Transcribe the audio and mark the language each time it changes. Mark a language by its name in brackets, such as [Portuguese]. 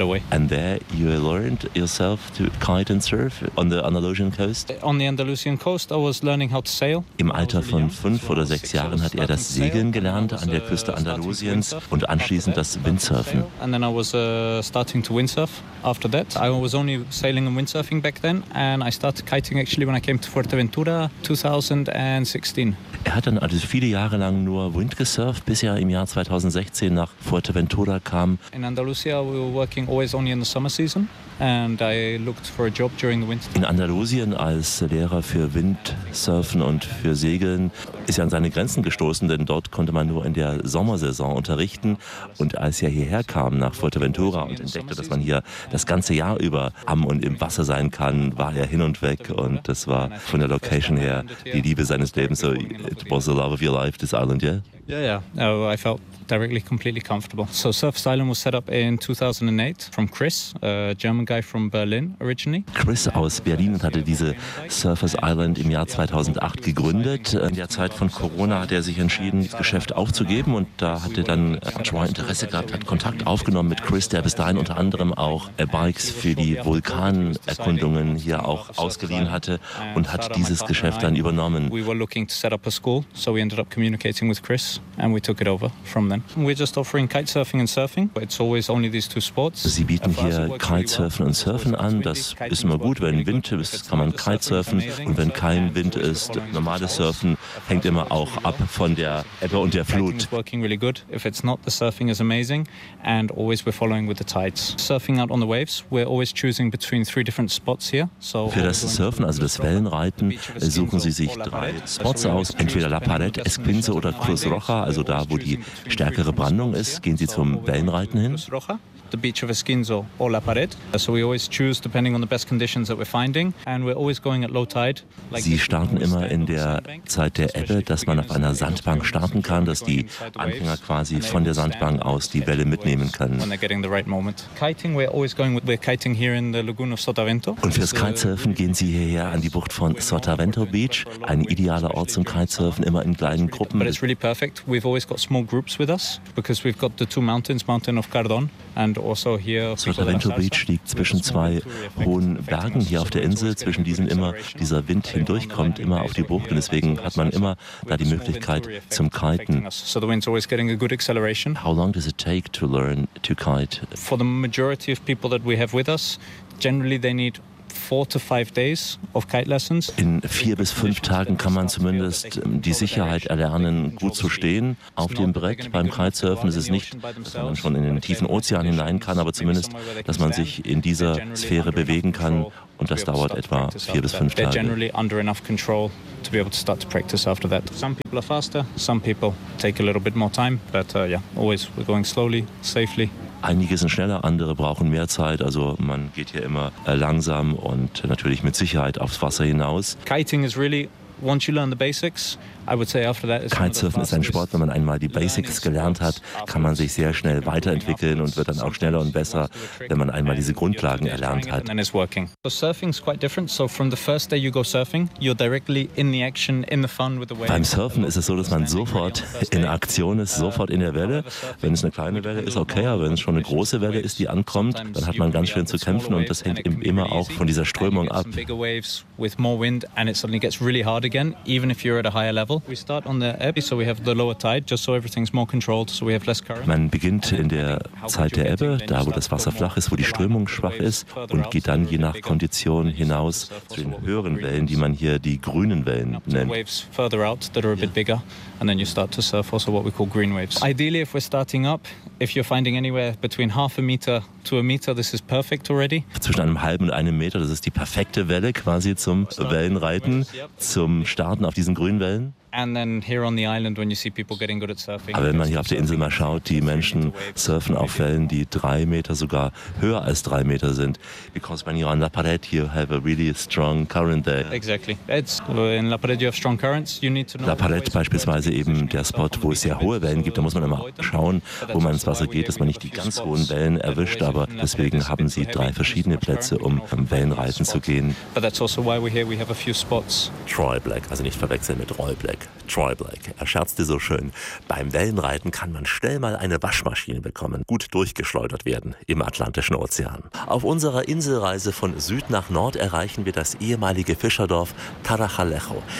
[English] And there you learned yourself to kite and surf on the Andalusian coast? On the Andalusian coast I was learning how to sail. [German] Im Alter von 5 oder 6 Jahren hat er das Segeln gelernt an der Küste Andalusiens und anschließend das Windsurfen. [English] And then I was starting to windsurf after that. I was only sailing and windsurfing back then and I started kiting actually when I came to Fuerteventura 2016. [German] Er hat dann also viele Jahre lang nur Wind gesurft, bis er im Jahr 2016 nach Fuerteventura kam. [English] In Andalusia we were working always only in the summer season and I looked for a job during the winter. [German] In Andalusien als Lehrer für Windsurfen und für Segeln ist er an seine Grenzen gestoßen, denn dort konnte man nur in der Sommersaison unterrichten. Und als er hierher kam nach Fuerteventura und entdeckte, dass man hier das ganze Jahr über am und im Wasser sein kann, war er hin und weg und das war von der Location her die Liebe seines Lebens. [English] So it was the love of your life, this island, yeah? Yeah, yeah. Oh, I felt directly completely comfortable. So Surfers Island was set up in 2008 from Chris, a German guy from Berlin originally. [German] Chris aus Berlin hatte diese Surfers Island im Jahr 2008 gegründet. In der Zeit von Corona hat er sich entschieden, das Geschäft aufzugeben und da hatte dann Troy Interesse gehabt, hat Kontakt aufgenommen mit Chris, der bis dahin unter anderem auch Bikes für die Vulkanerkundungen hier auch ausgeliehen hatte und hat dieses Geschäft dann übernommen. [English] We were looking to set up a school, so we ended up communicating with Chris and we took it over. From then. We're just offering kitesurfing and surfing, but it's always only these two sports. [German] Sie bieten hier Kitesurfen und Surfen an. Das ist immer gut, wenn Wind ist, kann man Kitesurfen. Und wenn kein Wind ist, normales Surfen hängt immer auch ab von der Ebbe und der Flut. [English] Working really good. If it's not, the surfing is amazing, and always we're following with the tides. Surfing out on the waves, we're always choosing between 3 different spots here. [German] So für das Surfen, also das Wellenreiten, suchen Sie sich 3 Spots aus, entweder La Parete, Esquince oder Cruz Roja, also da, wo die stärkere Brandung ist, gehen Sie zum Wellenreiten hin. [English] The beach of Esquinzo or La Parete. So we always choose depending on the best conditions that we're finding, and we're always going at low tide. [German] Sie starten immer in der Zeit der Ebbe, dass man auf einer Sandbank starten kann, dass die Anfänger quasi von der Sandbank aus die Welle mitnehmen können. [English] When they're getting the right moment. Kiting, we're always going with, we're kiting here in the lagoon of Sotavento. [German] Und fürs Kitesurfen gehen Sie hierher an die Bucht von Sotavento Beach, ein idealer Ort zum Kitesurfen, immer in kleinen Gruppen. [English] But it's really perfect. We've always got small groups with us because we've got the two mountains, Mountain of Cardon and also here. [German] Sotavento Beach liegt zwischen zwei hohen Bergen hier auf der Insel, zwischen diesen immer dieser Wind hindurchkommt, immer auf die Bucht, und deswegen hat man immer da die Möglichkeit zum Kiten. [English] So the wind's always getting a good acceleration. How long does it take to learn to kite? For the majority of people that we have with us, generally they need 4 to 5 days of kite lessons. [German] In 4 bis 5 Tagen kann man zumindest die Sicherheit erlernen, gut zu stehen auf dem Brett beim Kitesurfen. Es ist nicht, dass man schon in den tiefen Ozean hinein kann, aber zumindest, dass man sich in dieser Sphäre bewegen kann. Und das dauert etwa 4 bis 5 Tage. [English] They're generally under enough control to be able to start to practice after that. Some people are faster, some people take a little bit more time, but yeah, always we're going slowly, safely. [German] Einige sind schneller, andere brauchen mehr Zeit. Also man geht hier immer langsam und natürlich mit Sicherheit aufs Wasser hinaus. [English] Kiting is really, once you learn the basics, I would say after that is [German] Kitesurfen ist ein Sport, wenn man einmal die Basics gelernt hat, kann man sich sehr schnell weiterentwickeln und wird dann auch schneller und besser, wenn man einmal diese Grundlagen erlernt hat. [English] So surfing is quite different. So from the first day you go surfing, you're directly in the action, in the fun with the wave. [German] Beim Surfen ist es so, dass man sofort in Aktion ist, sofort in der Welle. Wenn es eine kleine Welle ist, okay, aber wenn es schon eine große Welle ist, die ankommt, dann hat man ganz schön zu kämpfen, und das hängt eben immer auch von dieser Strömung ab. [English] With more wind and it suddenly gets really hard again, even if you're at a higher level. We start on the ebb, so we have the lower tide, just so everything's more controlled, so we have less current. [German] Man beginnt in der Zeit der Ebbe, da wo das Wasser flach ist, wo die Strömung schwach ist, und geht dann je nach Kondition hinaus zu den höheren Wellen, die man hier die grünen Wellen nennt. [English] Waves further out that are a bit bigger, and then you start to surf also what we call green waves. Ideally, if we're starting up, if you're finding anywhere between half a meter to a meter, this is perfect already. [German] Zwischen einem halben und einem Meter, das ist die perfekte Welle quasi zum Wellenreiten, zum Starten auf diesen grünen Wellen. [English] And then here on the island, when you see people getting good at surfing. [German] Aber wenn man hier auf der Insel mal schaut, die Menschen surfen auf Wellen, die 3 Meter, sogar höher als 3 Meter sind. [English] Because when you're on La Parede, you have a really strong current there. Exactly. It's, in La Parede you have strong currents. You need to know. [German] La Parede beispielsweise eben der Spot, wo es sehr hohe Wellen gibt. Da muss man immer schauen, wo man ins Wasser geht, dass man nicht die ganz hohen Wellen erwischt. Aber deswegen haben sie 3 verschiedene Plätze, um Wellenreiten zu gehen. [English] But that's also why we're here. We have a few spots. [German] Troy Black, also nicht verwechseln mit Roy Black. Troy Black, er scherzte so schön, beim Wellenreiten kann man schnell mal eine Waschmaschine bekommen, gut durchgeschleudert werden im Atlantischen Ozean. Auf unserer Inselreise von Süd nach Nord erreichen wir das ehemalige Fischerdorf Tarajalejo.